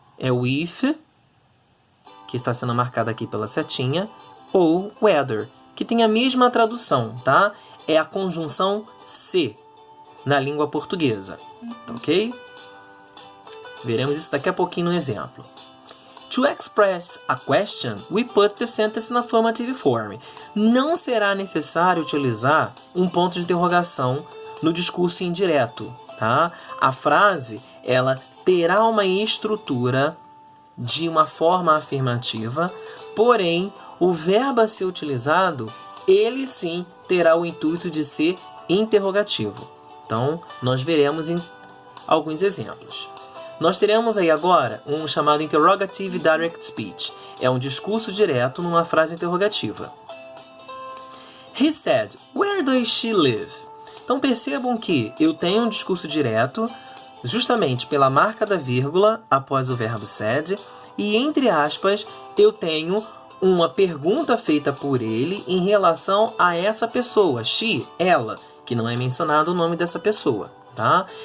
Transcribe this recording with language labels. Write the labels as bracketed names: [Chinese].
[Portuguese] É o if, que está sendo marcado aqui pela setinha, ou whether, que tem a mesma tradução, tá? É a conjunção se na língua portuguesa, ok? Veremos isso daqui a pouquinho no exemplo. [English] To express a question, we put the sentence in affirmative form. [Portuguese] Não será necessário utilizar um ponto de interrogação no discurso indireto, tá? A frase, ela terá uma estrutura de uma forma afirmativa, porém, o verbo a ser utilizado, ele sim terá o intuito de ser interrogativo. Então, nós veremos em alguns exemplos. Nós teremos aí agora um chamado Interrogative Direct Speech. É um discurso direto numa frase interrogativa. [English] He said, where does she live? [Portuguese] Então percebam que eu tenho um discurso direto justamente pela marca da vírgula após o verbo said, e entre aspas eu tenho uma pergunta feita por ele em relação a essa pessoa, she, ela, que não é mencionado o nome dessa pessoa, tá?